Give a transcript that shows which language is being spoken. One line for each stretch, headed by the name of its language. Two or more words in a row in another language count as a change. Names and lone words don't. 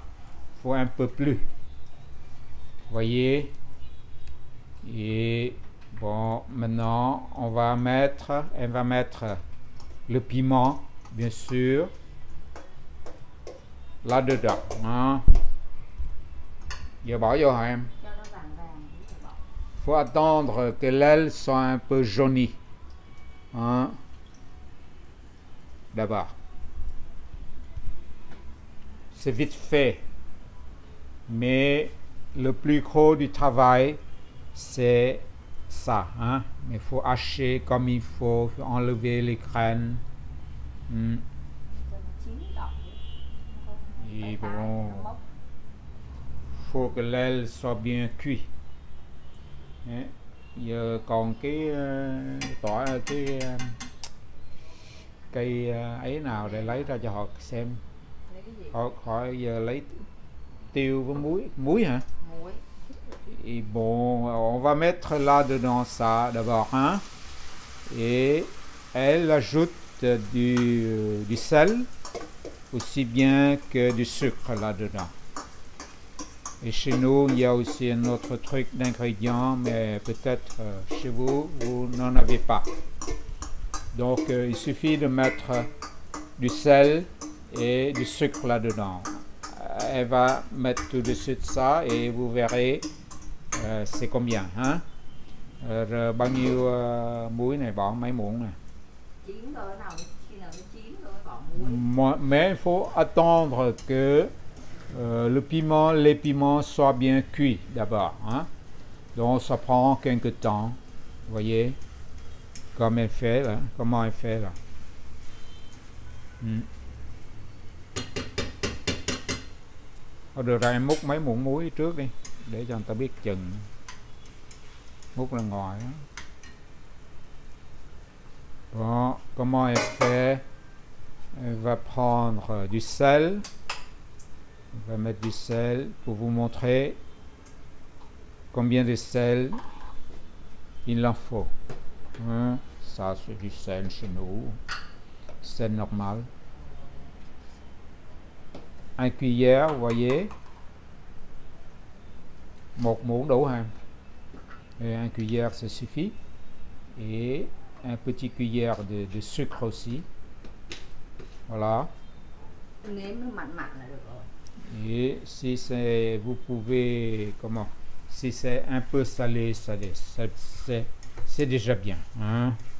French: Il faut un peu plus. Voyez. Et bon, maintenant, elle va mettre le piment, bien sûr, là-dedans, hein.
Vietnamese: Giờ bỏ vô hả em?
French: Faut attendre que l'aile soit un peu jaunie, hein. D'abord. C'est vite fait, mais le plus gros du travail, c'est ça, hein. Il faut hacher comme il faut enlever les graines. Et bon, faut que l'aile soit bien cuite.
Vietnamese: Giờ còn cái cây ấy nào để lấy ra cho họ xem. Họ giờ lấy tiêu với muối hả? Muối.
French: Et bon, on va mettre là-dedans ça d'abord, hein? Et elle ajoute du sel, aussi bien que du sucre là-dedans. Et chez nous, il y a aussi un autre truc d'ingrédients, mais peut-être chez vous, vous n'en avez pas. Donc, il suffit de mettre du sel et du sucre là-dedans. Elle va mettre tout de suite ça et vous verrez c'est combien, hein?
Vietnamese: Rồi bao nhiêu muối này bỏ mấy muỗng này? Chín thôi, khi nào nó chín rồi bỏ muối.
French: Mais il faut attendre que les piments soient bien cuits d'abord, hein? Donc ça prend quelque temps, vous voyez, comme elle fait là, comment elle fait là.
Vietnamese: Được rồi, em múc mấy muỗng muối trước đi để cho người ta biết chừng. Múc ra ngoài đó.
French: Bon, comment elle fait? Elle va prendre du sel. On va mettre du sel pour vous montrer combien de sel il en faut. Hein? Ça, c'est du sel chez nous. Sel normal. 1 cuillère, vous voyez.
Vietnamese: 1 muỗng đủ hả?
French: Et 1 cuillère, ça suffit. Et un petit cuillère de sucre aussi. Voilà. Et si c'est, vous pouvez, si c'est un peu salé, c'est déjà bien, hein?